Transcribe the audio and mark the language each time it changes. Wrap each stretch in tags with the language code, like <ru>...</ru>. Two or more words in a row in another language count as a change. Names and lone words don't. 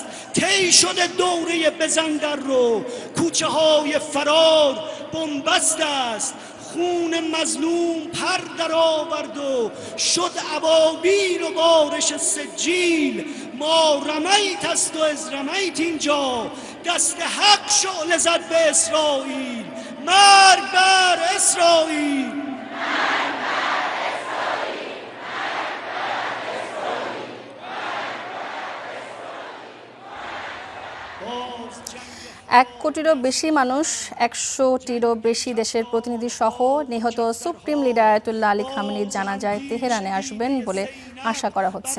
<fa>طی شده دوره بزن در رو کوچه های فرار بنبست است خون مظلوم پر در آورد و شد ابابیل و بارش سجیل ما رمیت است و از رمیت اینجا دست حق شعله زد به اسرائیل مرگ بر اسرائیل</fa> <bn>এক কোটিরও বেশি মানুষ, ১০০টিরও বেশি দেশের প্রতিনিধি সহ নিহত সুপ্রিম লিডার আয়াতুল্লাহ আলী খামেনির জানাজায় তেহরানে আসবেন বলে আশা করা হচ্ছে।</bn>